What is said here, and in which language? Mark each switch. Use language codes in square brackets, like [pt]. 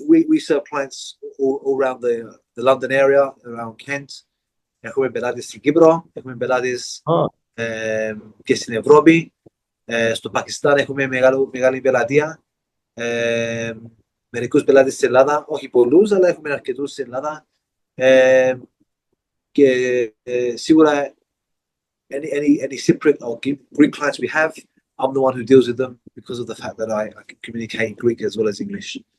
[en] We serve clients all around the London area, around Kent. [el] Έχουμε πελάτες στην Κύπρο, έχουμε πελάτες και στην Ευρώπη. Στο Πακιστάν έχουμε μεγάλη πελατεία. Μερικούς πελάτες στην Ελλάδα, όχι πολλούς, αλλά έχουμε αρκετούς στην Ελλάδα. Και σίγουρα [en] any Cypriot or Greek clients we have, I'm the one who deals with them because of the fact that I can communicate in Greek as well as English.